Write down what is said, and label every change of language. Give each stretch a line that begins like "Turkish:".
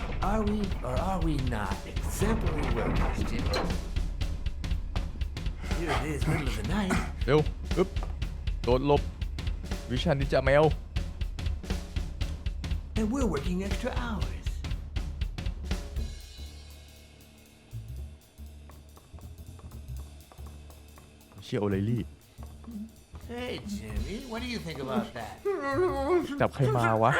English: Are we or are we not exemplary workers, Jim? Here it is, middle of the night.
Thai: เร็วอึ๊บโดดหลบวิชันนินจาแมว
English: And we're working extra hours.
Thai: เชียร์โอไลลี่
English: Hey, Jimmy, what do you think about that?
Thai: จับใครมาวะ